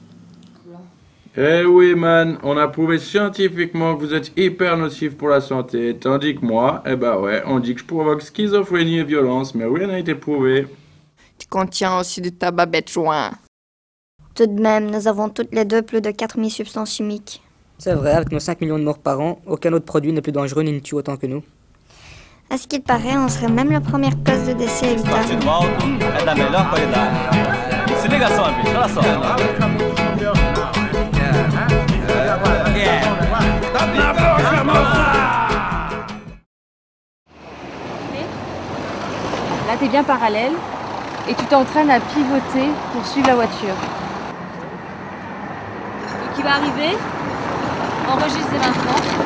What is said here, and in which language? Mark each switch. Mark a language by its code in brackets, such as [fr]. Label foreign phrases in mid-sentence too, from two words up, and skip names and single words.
[fr] Eh oui, man, on a prouvé scientifiquement que vous êtes hyper nocif pour la santé, tandis que moi, eh ben ouais, on dit que je provoque schizophrénie et violence, mais rien n'a été prouvé. Tu contiens aussi du tabac bête joint. Tout de même, nous avons toutes les deux plus de 4000 substances chimiques. C'est vrai, avec nos 5 millions de morts par an, aucun autre produit n'est plus dangereux ni ne tue autant que nous. À ce qu'il paraît, on serait même la première cause de décès évitable. [pt] É da melhor qualidade. Se liga só, bicho, olha só. [fr] Là, tu es bien parallèle et tu t'entraînes à pivoter pour suivre la voiture. Donc il va arriver, enregistre dès maintenant.